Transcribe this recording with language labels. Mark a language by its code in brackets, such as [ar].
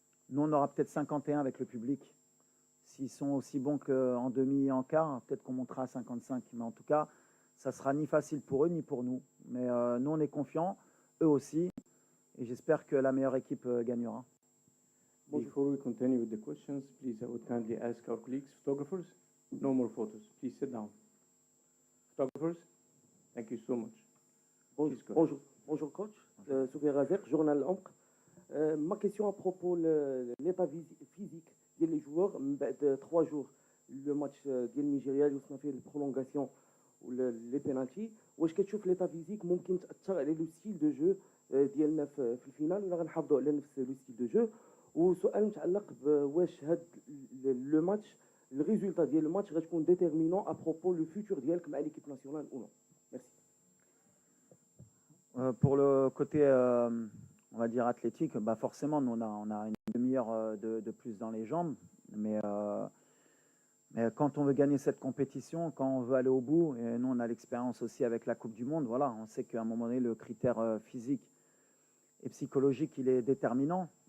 [fr] Nous, on aura peut-être 51 avec le public. S'ils sont aussi bons qu'en demi et en quart, peut-être qu'on montera à 55. Mais en tout cas, ça sera ni facile pour eux, ni pour nous. Mais nous, on est confiants, eux aussi. Et j'espère que la meilleure équipe gagnera. [en] Before we continue with the questions, please, I would kindly ask our colleagues, photographers, no more photos. Please sit down. Photographers, thank you so much. [fr] Bonjour coach, Soufiane Razek, journal Ombre. Ma question à propos de l'état physique [ar] ديال لي جوار من بعد 3 جور لو ماتش ديال نيجيريا اللي وصلنا فيه البرولونغاسيون ولا لي بينالتي، واش كتشوف ليطا فيزيك ممكن تاثر على لو ستيل دو جو ديالنا في الفينال، ولا غنحافظوا على نفس لو ستيل دو جو؟ وسؤال متعلق بواش هاد لو ماتش الريزولتا ديال الماتش غتكون ديتيرمينون ابروبو لو فيتور ديالك مع ليكيب ناسيونال او نو؟ ميرسي. [fr] Pour le côté, on va dire athlétique, bah forcément, nous, on a une demi-heure de plus dans les jambes. Mais quand on veut gagner cette compétition, quand on veut aller au bout, et nous, on a l'expérience aussi avec la Coupe du Monde, voilà, on sait qu'à un moment donné, le critère physique et psychologique, il est déterminant.